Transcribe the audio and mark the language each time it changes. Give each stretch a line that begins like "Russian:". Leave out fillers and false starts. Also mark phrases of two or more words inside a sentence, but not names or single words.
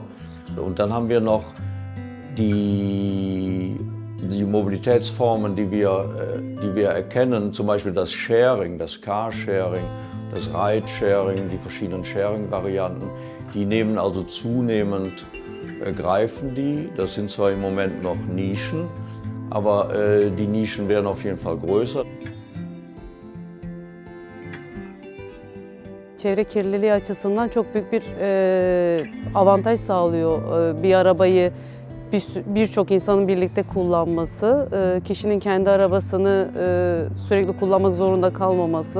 German: Und dann haben wir noch die Mobilitätsformen, die wir erkennen, zum Beispiel das Sharing, das Carsharing, das Ridesharing, die verschiedenen Sharing-Varianten, die nehmen also zunehmend, greifen die. Das sind zwar im Moment noch Nischen, aber die Nischen werden auf jeden Fall größer.
Turkish: Çevre kirliliği açısından çok büyük bir avantaj sağlıyor bir arabayı birçok insanın birlikte kullanması, kişinin kendi arabasını sürekli kullanmak zorunda kalmaması.